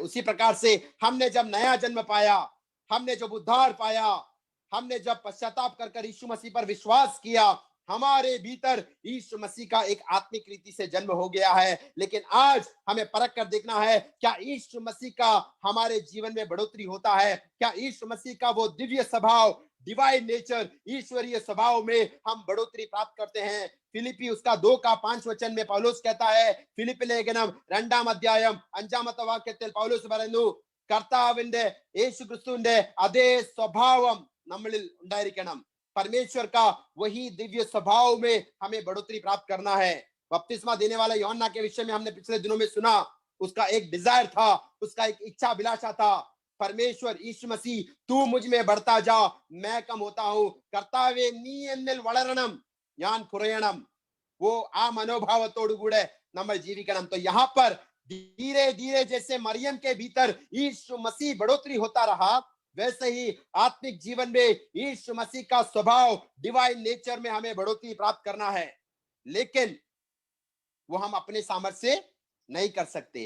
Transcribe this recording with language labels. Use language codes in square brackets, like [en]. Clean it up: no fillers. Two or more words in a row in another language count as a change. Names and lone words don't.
[hi] उसी प्रकार से हमने जब नया जन्म पाया, हमने जब उद्धार पाया, हमने जब पश्चाताप कर यीशु मसीह पर विश्वास किया, हमारे भीतर यीशु मसीह का एक आत्मिक रीति से जन्म हो गया है। लेकिन आज हमें परख कर देखना है, क्या यीशु मसीह का हमारे जीवन में बढ़ोतरी होता है? क्या यीशु मसीह का वो दिव्य स्वभाव, [en] divine nature, [hi] ईश्वरीय स्वभाव में हम बढ़ोतरी प्राप्त करते हैं? फिलिपी उसका 2:5 में पौलुस कहता है, [ml] ഫിലിപ്പി ലേഖനം 2-5 വാക്യത്തിൽ പൗലോസ് പറയുന്നു, കർത്താവിന്റെ യേശുക്രിസ്തുവിന്റെ അതേ സ്വഭാവം നമ്മളിൽ ഉണ്ടായിരിക്കണം। [hi] परमेश्वर का वही दिव्य स्वभाव में हमें बढ़ोतरी प्राप्त करना है। बपतिस्मा देने वाला यूहन्ना के विषय में हमने पिछले दिनों में सुना, उसका एक डिजायर था, उसका एक इच्छा अभिलाषा था, परमेश्वर यीशु मसीह, तू मुझ में बढ़ता जा, मैं कम होता हूं, [ml] കർത്താവേ നീ എന്നിൽ വളരണം, ഞാൻ കുറയണം। वो ആ മനോഭാവത്തോടുകൂടെ നമ്മൾ ജീവിക്കണം। [hi] तो यहाँ पर धीरे धीरे जैसे मरियम के भीतर यीशु मसीह बढ़ोतरी होता रहा, वैसे ही आत्मिक जीवन में यीशु मसीह का स्वभाव, [en] divine nature [hi] में हमें बढ़ोतरी प्राप्त करना है। लेकिन वो हम अपने सामर्थ्य से नहीं कर सकते।